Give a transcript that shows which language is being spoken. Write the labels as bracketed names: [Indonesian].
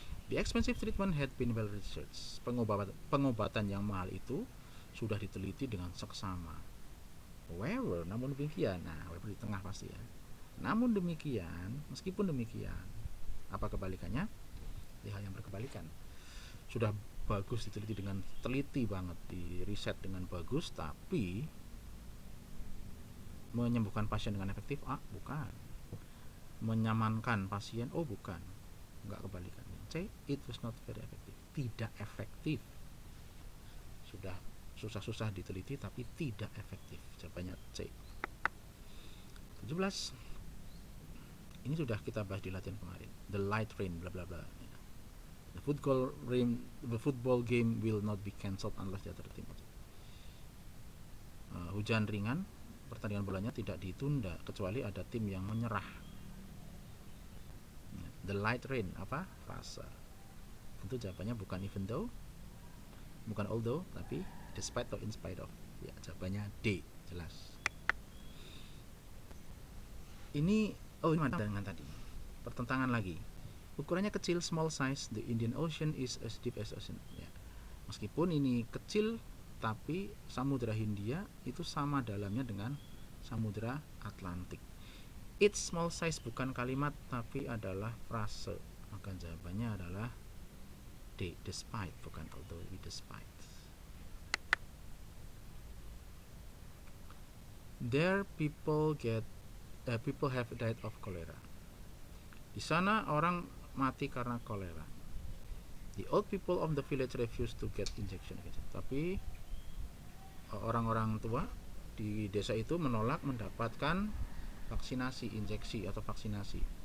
[English] The expensive treatment had been well researched. [Indonesian] Pengobatan yang mahal itu sudah diteliti dengan seksama. However, namun demikian, however di tengah pasti ya. Namun demikian, meskipun demikian, apa kebalikannya? Hal yang berkebalikan. Sudah bagus diteliti dengan teliti banget, di riset dengan bagus, tapi menyembuhkan pasien dengan efektif? Bukan. Menyamankan pasien? Bukan. Enggak, kebalikan. C. [English] It was not very effective. [Indonesian] Tidak efektif. Sudah susah-susah diteliti tapi tidak efektif. Jawabannya C. 17. Ini sudah kita bahas di latihan kemarin. [English] The light rain bla bla bla. The football game will not be cancelled unless the other team. [Indonesian] Hujan ringan, pertandingan bolanya tidak ditunda kecuali ada tim yang menyerah. [English] The light rain, [Indonesian] apa? Frasa. Tentu jawabannya bukan even though, bukan although, tapi despite atau in spite of. Ya, jawabannya D, jelas. Ini ini dengan tadi. Pertentangan lagi. Ukurannya kecil, [English] small size, the Indian Ocean is as deep as ocean. [Indonesian] Ya. Meskipun ini kecil, tapi Samudra Hindia itu sama dalamnya dengan Samudra Atlantik. [English] It's small size [Indonesian] bukan kalimat tapi adalah frase. Maka jawabannya adalah D, despite, bukan although, despite. [English] There people have died of cholera. [Indonesian] Di sana orang mati karena kolera. [English] The old people of the village refused to get injection. [Indonesian] Tapi orang-orang tua di desa itu menolak mendapatkan vaksinasi, injeksi atau vaksinasi.